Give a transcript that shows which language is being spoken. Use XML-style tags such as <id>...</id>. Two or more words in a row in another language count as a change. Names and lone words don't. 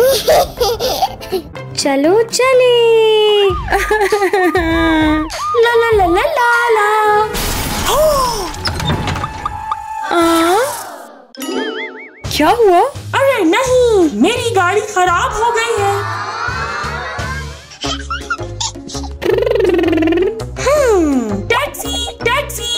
<hi>चलो चले। ला ला ला ला ला ला। क्या हुआ? अरे नहीं, मेरी गाड़ी खराब हो गई है। टैक्सी टैक्सी।</hi>